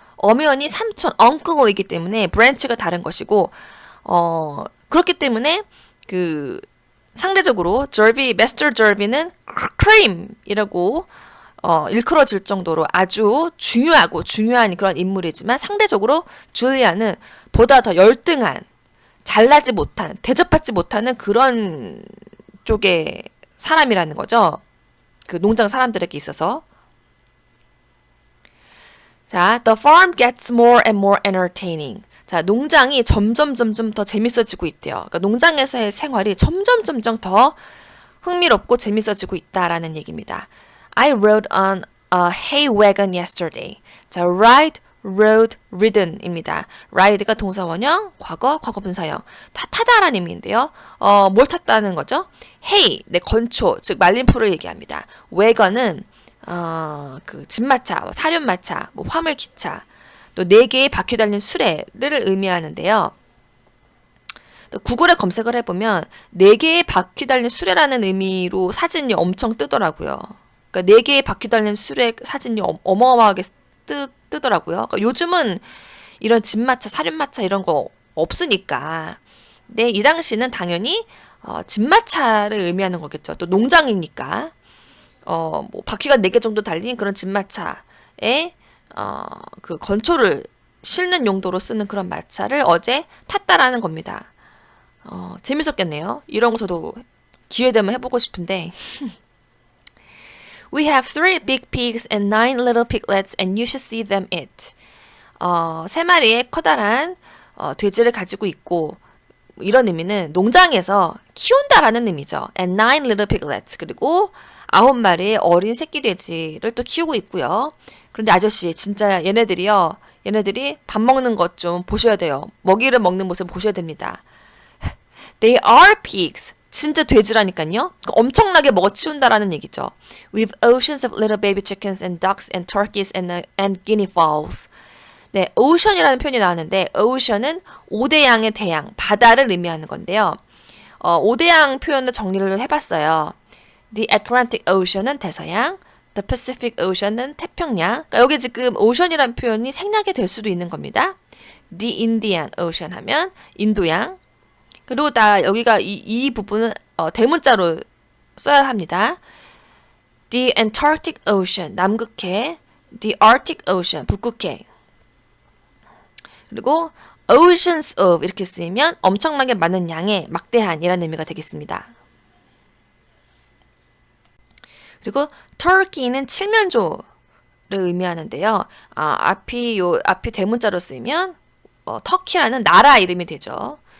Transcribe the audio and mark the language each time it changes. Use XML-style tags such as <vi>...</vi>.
<ko>엄연히 삼촌, 엉클이기 때문에 브랜치가 다른 것이고, 그렇기 때문에 그 상대적으로 메스터 저비는 크림이라고 일컬어질 정도로 아주 중요한 그런 인물이지만 상대적으로 줄리아는 보다 더 열등한, 잘나지 못한, 대접받지 못하는 그런 쪽의 사람이라는 거죠. 그 농장 사람들에게 있어서.</ko> <en>자, the farm gets more and more entertaining.</en> <ko>자, 농장이 점점 더 재밌어지고 있대요. 그러니까 농장에서의 생활이 점점 더 흥미롭고 재밌어지고 있다라는 얘기입니다.</ko> <en>I rode on a hay wagon yesterday. 자, ride, rode, ridden입니다.</en> <ko>ride가 동사 원형, 과거 분사형. 타다라는 의미인데요. 뭘 탔다는 거죠? hay, 건초, 즉 말림풀을 얘기합니다. wagon은 그 집마차, 사륜마차, 뭐 화물기차, 또 4개의 바퀴 달린 수레를 의미하는데요. 또 구글에 검색을 해보면 4개의 바퀴 달린 수레라는 의미로 사진이 엄청 뜨더라고요. 그러니까 4개의 바퀴 달린 수레 사진이 어마어마하게 뜨더라고요. 그러니까 요즘은 이런 집마차, 사륜마차 이런 거 없으니까. 근데 이 당시는 당연히 집마차를 의미하는 거겠죠. 또 농장이니까. 뭐 바퀴가 4개 정도 달린 그런 집마차에 그 건초를 실는 용도로 쓰는 그런 마차를 어제 탔다라는 겁니다. 재밌었겠네요. 이런 거 저도 기회 되면 해보고 싶은데.</ko> <en>We have 3 big pigs and 9 little piglets and you should see them eat.</en> <ko>3마리의 커다란 돼지를 가지고 있고, 이런 의미는 농장에서 키운다라는 의미죠.</ko> <en>And 9 little piglets.</en> <ko>그리고 9마리의 어린 새끼 돼지를 또 키우고 있고요. 그런데 아저씨, 진짜 얘네들이 밥 먹는 것 좀 보셔야 돼요. 먹이를 먹는 모습 보셔야 됩니다.</ko> <en>They are pigs.</en> <ko>진짜 돼지라니까요. 엄청나게 먹어치운다라는 얘기죠.</ko> <en>With oceans of little baby chickens and ducks and turkeys and guinea fowls.</en> <ko>네, ocean이라는 표현이 나왔는데 ocean은 5대양의 대양, 바다를 의미하는 건데요. 5대양 표현을 정리를 해봤어요. The Atlantic Ocean은 대서양, The Pacific Ocean은 태평양. 그러니까 여기 지금 ocean이라는 표현이 생략이 될 수도 있는 겁니다. The Indian Ocean 하면 인도양. 그리고 여기가 이 부분은 대문자로 써야 합니다. The Antarctic Ocean, 남극해. The Arctic Ocean, 북극해. 그리고 oceans of 이렇게 쓰이면 엄청나게 많은 양의 막대한이라는 의미가 되겠습니다. 그리고 turkey는 칠면조를 의미하는데요. 앞이 대문자로 쓰이면 터키라는 나라 이름이 되죠.</ko>